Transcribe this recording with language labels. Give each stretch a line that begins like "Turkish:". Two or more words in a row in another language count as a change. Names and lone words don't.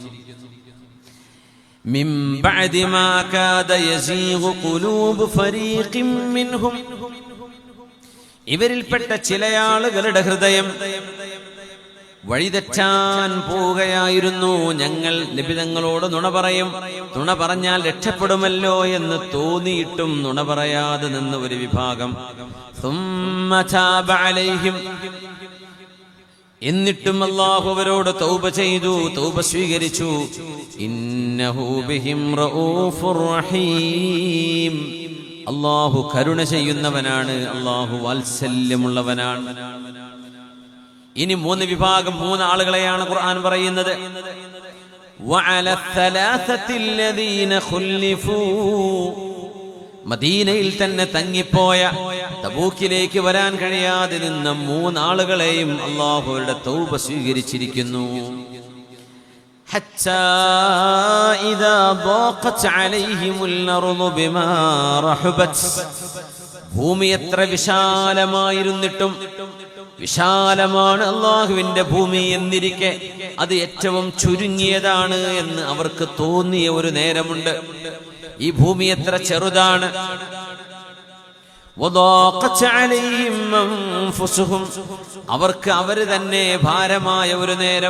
Arabic: من بعد ما كاد يزيغ قلوب فريق منهم,
Malayalam: ഇവരിൽപ്പെട്ട ചില ആളുകളുടെ ഹൃദയം വഴിതെറ്റാൻ പോവുകയായിരുന്നു. ഞങ്ങൾ നബി തങ്ങളോട് നുണ പറയും, നുണ പറഞ്ഞാൽ രക്ഷപ്പെടുമല്ലോ എന്ന് തോന്നിയിട്ടും നുണ പറയാതെ നിന്ന ഒരു വിഭാഗം.
Arabic: ثم تاب عليهم,
Malayalam: എന്നിട്ടും അല്ലാഹു അവരോട് തൗബ ചെയ്തു, തൗബ സ്വീകരിച്ചു.
Arabic: إنه بهم رؤوف رحيم.
Malayalam: അല്ലാഹു കരുണ ചെയ്യുന്നവനാണ്, അല്ലാഹു വാത്സല്യമുള്ളവനാണ്. ഇനി 3 വിഭാഗം, 3 ആളുകളെയാണ് ഖുർആൻ പറയുന്നത്.
Arabic: വഅല ثلاثة الذين خلفوا.
Malayalam: മദീനയിൽ തന്നെ തങ്ങിപ്പോയ, തബൂക്കിലേക്ക് വരാൻ കഴിയാതെ നിന്ന 3 ആളുകളെയും അല്ലാഹുവിന്റെ തൗബ സ്വീകരിച്ചിരിക്കുന്നു.
Arabic: حتى إذا ضاقت عليهم الأرض بما رحبت.
Malayalam: ഭൂമി എത്ര വിശാലമായിരുന്നിട്ടും, വിശാലമാണ് അല്ലാഹുവിന്റെ ഭൂമി എന്നിരിക്കെ അത് ഏറ്റവും ചുരുങ്ങിയതാണ് എന്ന് അവർക്ക് തോന്നിയ ഒരു നേരമുണ്ട്. ഈ ഭൂമി എത്ര ചെറുതാണ്. അവർക്ക് അവര് തന്നെ ഭാരമായ ഒരു നേരം.